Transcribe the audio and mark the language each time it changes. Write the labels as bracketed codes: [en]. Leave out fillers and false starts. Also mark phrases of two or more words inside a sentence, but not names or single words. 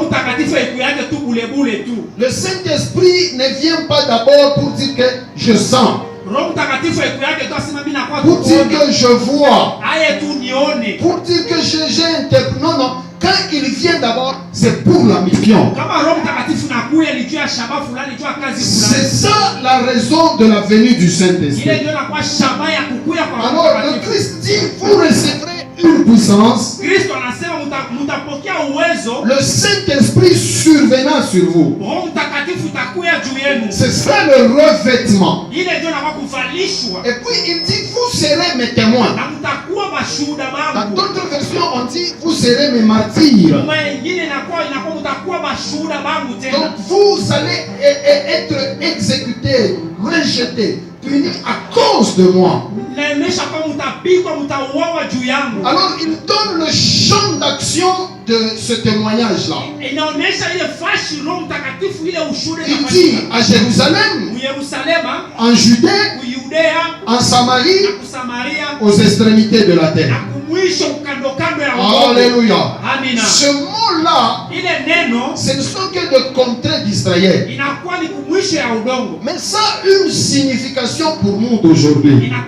[fr] Le Saint-Esprit ne vient pas d'abord pour dire que je sens, pour dire que je vois, pour dire que j'ai interprété. Non, non. Quand il vient d'abord, c'est pour la mission. C'est ça la raison de la venue du Saint-Esprit. Alors le Christ dit, vous recevrez une puissance, [sw] Kristo anasema mutapokea uwezo, [fr] le Saint-Esprit survenant sur vous. [sw] Roho Mtakatifu utakuya juu yenu. [fr] Ce sera le revêtement. [sw] Ile ndio inakuwa kuvalishwa. [fr] Et puis il dit, vous serez mes témoins. [sw] Na mtakuwa mashuhuda [fr] Dans [sw] wangu. [fr] d'autres versions, on dit, vous serez mes martyrs. [sw] Kama nyingine inakuwa mtakuwa mashuhuda wangu tena. [fr] Donc vous allez être exécutés, rejetés, punis à cause de moi. [sw] Inaonyesha kwamba mtapigwa, mtauawa juu yangu. [fr] Alors il donne le champ d'action de ce témoignage-là. [sw] Inaonyesha ile fashi Roho Mtakatifu ile ushuhuda. [fr] Il dit à Jérusalem, en Judée, en Samarie, aux extrémités de la terre. Alléluia. Ce mot-là, ce ne sont que de contrées d'Israël. Mais ça a une signification pour nous d'aujourd'hui.